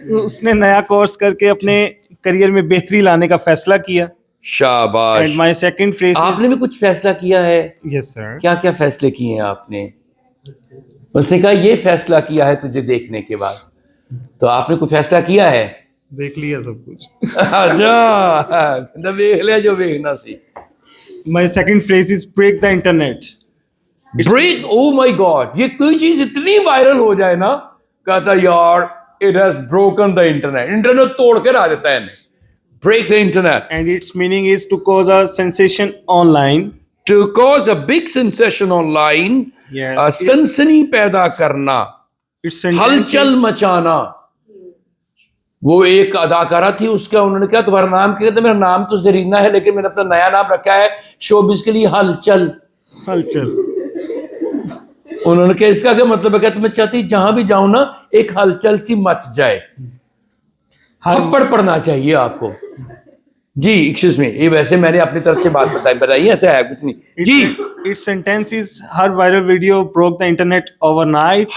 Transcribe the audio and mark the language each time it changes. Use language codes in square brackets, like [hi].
[ur] اس نے نیا کورس کر کے اپنے کریئر میں بہتری لانے کا فیصلہ کیا. شاباش. [en] And my second phrase [ur] آپ نے بھی کچھ فیصلہ کیا ہے. [en] Yes, sir. [ur] کیا کیا فیصلے کیے ہیں آپ نے؟ اس نے کہا یہ فیصلہ کیا ہے تجھے دیکھنے کے بعد. تو آپ نے کوئی فیصلہ کیا ہے؟ دیکھ لیا سب کچھ. اچھا دیکھ لیا جو دیکھنا سی. [en] My second phrase is break the internet. Break. Oh my god. یہ کوئی چیز اتنی وائرل ہو جائے نا, کہتا یار it has broken the internet. [ur] Internet توڑ کے لا دیتا ہے. [en] Break the internet. And its meaning is to cause a sensation online. To cause a big sensation online. Yes. [ur] سنسنی پیدا کرنا, [en] Its sentence [ur] ہلچل [en] is- [ur] مچانا. وہ ایک اداکارہ تھی, اس کا انہوں نے کہا تمہارا نام کیا؟ میرا نام تو زرینہ ہے لیکن میں نے اپنا نیا نام رکھا ہے شوبز کے لیے ہلچل. ہلچل. انہوں نے کہا اس کا کیا مطلب ہے؟ کہ تمہیں چاہتی جہاں بھی جاؤں نا ایک ہلچل سی مچ جائے. تھپڑ پڑنا چاہیے آپ کو. جی [en] excuse me, [ur] یہ ویسے میں نے اپنی طرف سے بات بتائی, ایسا ہے کچھ نہیں. جی [en] Its sentence is her viral video broke the internet overnight.